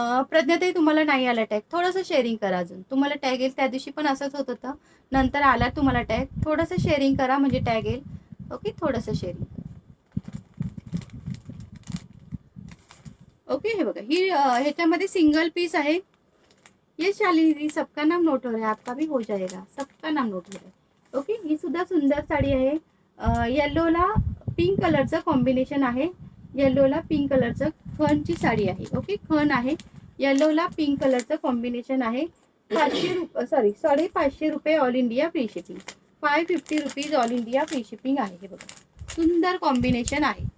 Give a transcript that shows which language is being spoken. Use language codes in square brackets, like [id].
[mr] प्रज्ञाताई तुम्हाला नाही आला टॅग, थोडंसं शेअरिंग करा. अजून तुम्हाला टॅग येईल. त्या दिवशी पण असंच होत होतं, नंतर आला तुम्हाला टॅग. थोडंसं शेअरिंग करा म्हणजे टॅग येईल. ओके, थोडंसं शेअरिंग. ओके. हे बघा, ही ह्याच्यामध्ये सिंगल पीस आहे. [hi] ये शालिनी, सबका नाम नोट हो रहा है, आपका भी हो जाएगा, सबका नाम नोट हो रहा है. [en] Okay. [mr] ही सुद्धा सुंदर साडी आहे. येल्लोला पिंक कलरचं कॉम्बिनेशन आहे. येल्लोला पिंक कलरचं खणची साडी आहे. ओके, खण आहे. येल्लोला पिंक कलरचं कॉम्बिनेशन आहे. 550 रुपये all India free shipping. 550 rupees all India free shipping आहे. हे बघा, सुंदर कॉम्बिनेशन आहे.